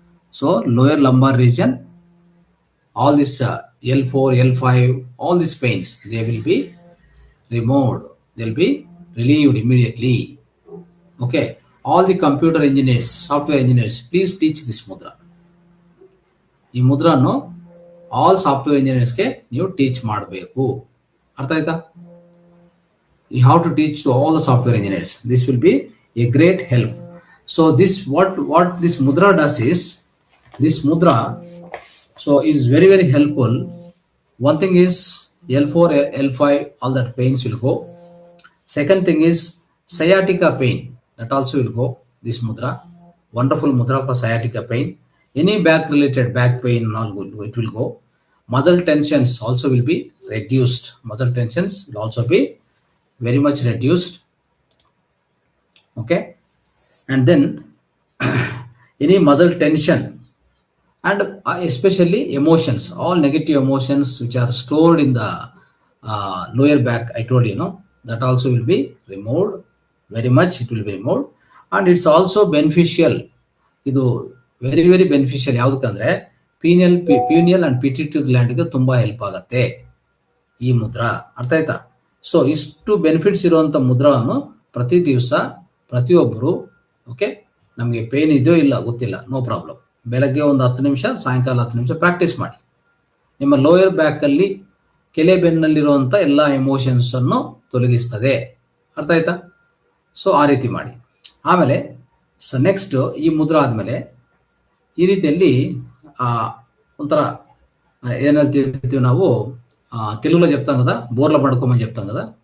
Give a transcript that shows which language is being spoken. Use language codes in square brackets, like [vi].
[en] So lower lumbar region, all this L4, L5, all these pains, they will be removed. They'll be relieved immediately. Okay, all the computer engineers, software engineers, please teach this mudra. [kn] ಈ ಮುದ್ರಾನು all software ಇಂಜಿನಿಯರ್ಸ್ಗೆ ನೀವು teach ಮಾಡಬೇಕು. ಅರ್ಥ ಆಯ್ತಾ? [en] You have to teach to all the software engineers. This will be a great help. So this what this mudra does is, this mudra is very, very helpful. One thing is L4, L5, all that pains will go. Second thing is sciatica pain, that also will go. This mudra, wonderful mudra for sciatica pain. Any back related back pain, all good, it will go. Muscle tensions also will be reduced. Muscle tensions will also be very much reduced. Okay, and then any muscle tension and especially emotions, all negative emotions which are stored in the lower back, I told you, no, that also will be removed. Very much it will be removed. And it's also beneficial. ಇದು very very beneficial. [kn] ಯಾವುದಕ್ಕಂದ್ರೆ pineal and pituitary ಗ್ಲ್ಯಾಂಡ್ಗೆ ತುಂಬಾ help ಆಗುತ್ತೆ ಈ ಮುದ್ರಾ. ಅರ್ಥ ಆಯ್ತಾ? So ಇಷ್ಟು benefits ಇರುವಂತ ಮುದ್ರವನ್ನು ಪ್ರತಿ ದಿವಸ ಪ್ರತಿಯೊಬ್ಬರು, ಓಕೆ, ನಮಗೆ ಪೇನ್ ಇದೆಯೋ ಇಲ್ಲ ಗೊತ್ತಿಲ್ಲ, [en] no problem, [kn] ಬೆಳಗ್ಗೆ ಒಂದು 10 ನಿಮಿಷ, ಸಾಯಂಕಾಲ 10 ನಿಮಿಷ ಪ್ರಾಕ್ಟೀಸ್ ಮಾಡಿ. ನಿಮ್ಮ ಲೋಯರ್ ಬ್ಯಾಕ್ ಅಲ್ಲಿ ಕೆಲೆ ಬೆನ್ನಲ್ಲಿರುವಂತ ಎಲ್ಲ ಎಮೋಷನ್ಸ್ ಅನ್ನು ತೊಲಗಿಸ್ತದೆ. ಅರ್ಥ ಆಯ್ತಾ? ಸೊ ಆ ರೀತಿ ಮಾಡಿ. ಆಮೇಲೆ ನೆಕ್ಸ್ಟ್ ಈ ಮುದ್ರಾ ಆದ್ಮೇಲೆ ಈ ರೀತಿಯಲ್ಲಿ ಒಂಥರ ಏನಂತೀವಿ ನಾವು, [te] తెలుగులో చెప్తాం కదా, బోర్ల పడుకోమని చెప్తాం కదా.